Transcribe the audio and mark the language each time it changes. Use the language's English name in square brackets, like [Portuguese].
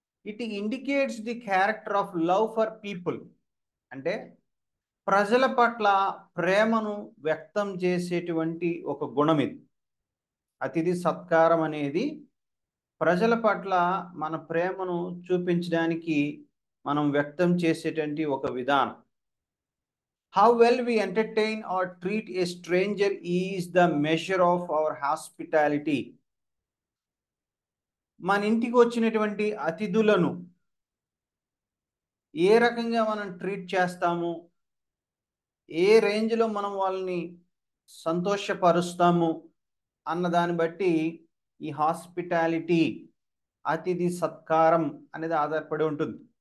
[English] it indicates the character of love for people, [Telugu] అంటే ప్రజల పట్ల ప్రేమను వ్యక్తం చేసేటువంటి ఒక గుణం ఇది. అతిథి సత్కారం అనేది ప్రజల పట్ల మన ప్రేమను చూపించడానికి మనం వ్యక్తం చేసేటువంటి ఒక విధానం. [English] How well we entertain or treat a stranger is the measure of our hospitality. [Telugu] మన ఇంటికి వచ్చినటువంటి అతిథులను ఏ రకంగా మనం ట్రీట్ చేస్తాము, ఏ రేంజ్లో మనం వాళ్ళని సంతోషపరుస్తాము అన్న దాన్ని బట్టి ఈ హాస్పిటాలిటీ, అతిథి సత్కారం అనేది ఆధారపడి ఉంటుంది.